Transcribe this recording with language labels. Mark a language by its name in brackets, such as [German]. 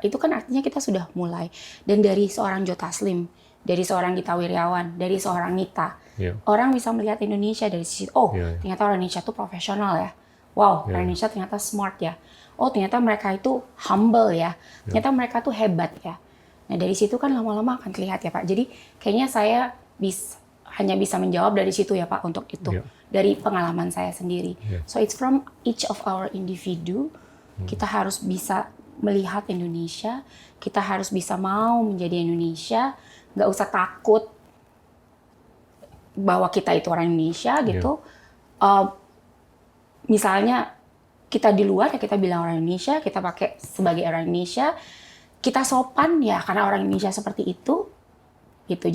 [Indonesian] Itu kan artinya kita sudah mulai. Dan dari seorang Joe Taslim, dari seorang Gita Wirjawan, dari seorang Nita, orang bisa melihat Indonesia dari sisi, ternyata orang Indonesia tuh profesional ya. Wow, orang Indonesia ternyata smart ya. Oh, ternyata mereka itu humble ya. Ternyata mereka tuh hebat ya. Nah, dari situ kan lama-lama akan terlihat ya Pak. Jadi kayaknya saya hanya bisa menjawab dari situ ya Pak untuk itu. Dari pengalaman saya sendiri. [English] So it's from each of our individu. [Indonesian] Kita harus bisa melihat Indonesia. Kita harus bisa mau menjadi Indonesia. Nggak usah takut bahwa kita itu orang Indonesia gitu. Misalnya kita di luar ya kita bilang orang Indonesia, kita pakai sebagai orang Indonesia, kita sopan ya karena orang Indonesia seperti itu, gitu.